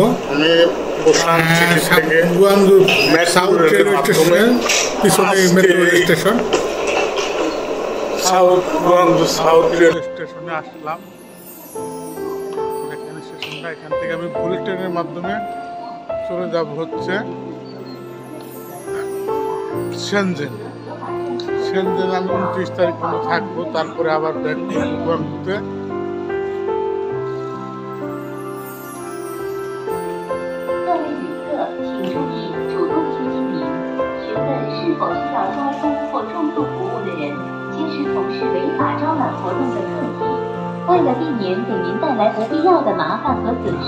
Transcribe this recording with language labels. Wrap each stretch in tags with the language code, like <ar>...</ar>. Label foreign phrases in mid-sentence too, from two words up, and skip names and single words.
<bn>আমি গুয়াংজু সাউথ রেলওয়ে স্টেশনের পিছনে</bn> <en>metro rail station,</en> <bn>গুয়াংজু সাউথ রেলওয়ে স্টেশনে আসলাম। দেখেন স্টেশনটা, এখান থেকে আমি</bn> <en>bullet train</en> <bn>মাধ্যমে চলে যাব হচ্ছে সেনজেন। সেনজেন আমি 29 তারিখ পর্যন্ত থাকবো, তারপরে আবার ব্যাক করবো গুয়াংজুতে।</bn> <zh>为了避免给您带来不必要的麻烦和损失，</zh>